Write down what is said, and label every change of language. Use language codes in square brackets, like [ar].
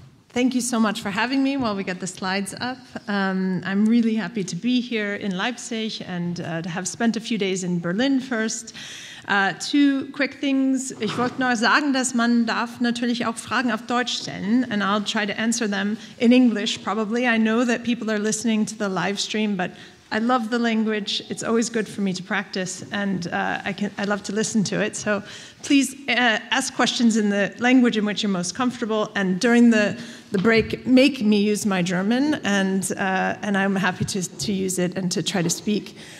[en] Thank you so much for having me while we get the slides up. I'm really happy to be here in Leipzig and to have spent a few days in Berlin first. Two quick things. [de] Ich wollte nur sagen, dass man darf natürlich auch Fragen auf Deutsch stellen, [en] and I'll try to answer them in English probably. I know that people are listening to the live stream, but I love the language. It's always good for me to practice, and I love to listen to it. So please ask questions in the language in which you're most comfortable, and during the break, make me use my German, and I'm happy to use it and to try to speak.